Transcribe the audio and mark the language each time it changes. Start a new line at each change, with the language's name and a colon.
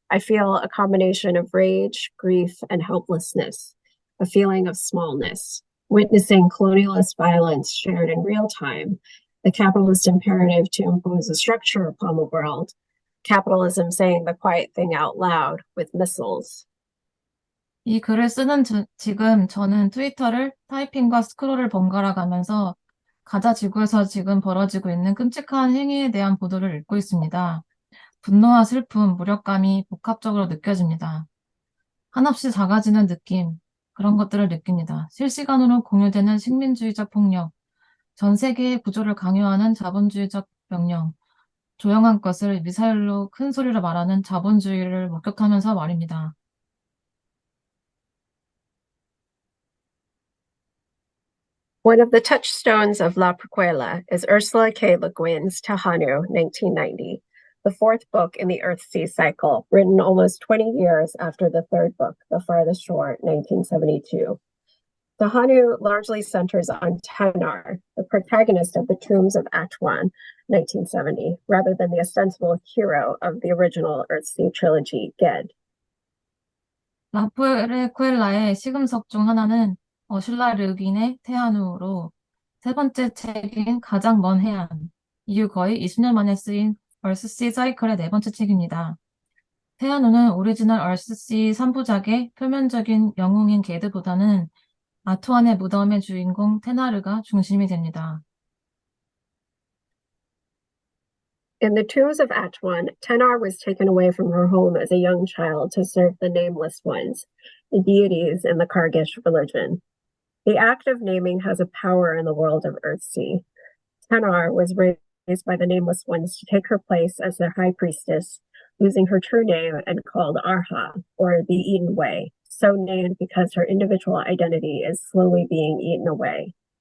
English: I feel a combination of rage, grief, and helplessness, a feeling of smallness, witnessing colonialist violence shared in real time, the capitalist imperative to impose a structure upon the world, capitalism saying the quiet thing out loud with missiles.
Korean: 이 글을 쓰는 지금 저는 트위터를 타이핑과 스크롤을 번갈아 가면서 가자 지구에서 지금 벌어지고 있는 끔찍한 행위에 대한 보도를 읽고 있습니다. 분노와 슬픔, 무력감이 복합적으로 느껴집니다. 한없이 작아지는 느낌, 그런 것들을 느낍니다. 실시간으로 공유되는 식민주의적 폭력, 전 세계의 구조를 강요하는 자본주의적 명령, 조용한 것을 미사일로 큰 소리로 말하는 자본주의를 목격하면서 말입니다.
English: One of the touchstones of La Prequela is Ursula K. Le Guin's Tahanu, 1990, the fourth book in the Earthsea cycle, written almost 20 years after the third book, The Farthest Shore, 1972. Tahanu largely centers on Tenar, the protagonist of the Tombs of Atuan, 1970, rather than the ostensible hero of the original Earthsea trilogy, Ged.
Korean: 라프레쿠엘라의 시금석 중 하나는 어슐라 르긴의 태안우로 세 번째 책인 가장 먼 해안, 이후 거의 20년 만에 쓰인 얼스시 사이클의 네 번째 책입니다. 태안우는 오리지널 얼스시 3부작의 표면적인 영웅인 게드보다는 아투안의 무덤의 주인공 테나르가 중심이 됩니다.
English: In the Tombs of Atuan, Tenar was taken away from her home as a young child to serve the Nameless Ones, the deities in the Kargish religion. The act of naming has a power in the world of Earthsea. Tenar was raised by the Nameless Ones to take her place as their high priestess, losing her true name and called Arha, or the Eaten Way, so named because her individual identity is slowly being eaten away.